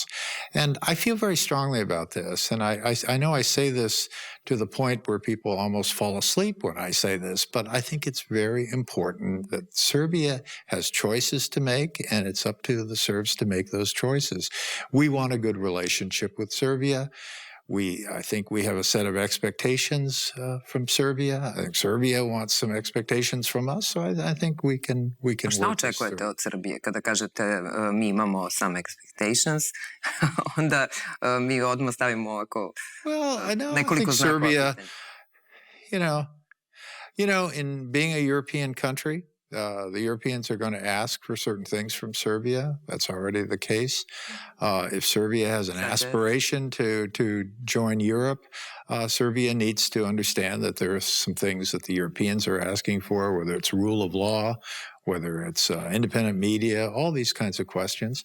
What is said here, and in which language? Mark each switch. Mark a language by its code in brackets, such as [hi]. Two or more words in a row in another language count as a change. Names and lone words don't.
[en] And I feel very strongly about this. And I know I say this to the point where people almost fall asleep when I say this, but I think it's very important that Serbia has choices to make, and it's up to the Serbs to make those choices. We want a good relationship with Serbia. I think we have a set of expectations from Serbia. I think Serbia wants some expectations from us, so I think we can [sr] Šta očekujete od Srbije? Kada kažete mi imamo [en] some expectations, [sr] onda mi odmah stavimo ovako nekoliko znakova. [en] Serbia, in being a European country, the Europeans are going to ask for certain things from Serbia. That's already the case. If Serbia has an aspiration to join Europe, Serbia needs to understand that there are some things that the Europeans are asking for, whether it's rule of law, whether it's independent media, all these kinds of questions.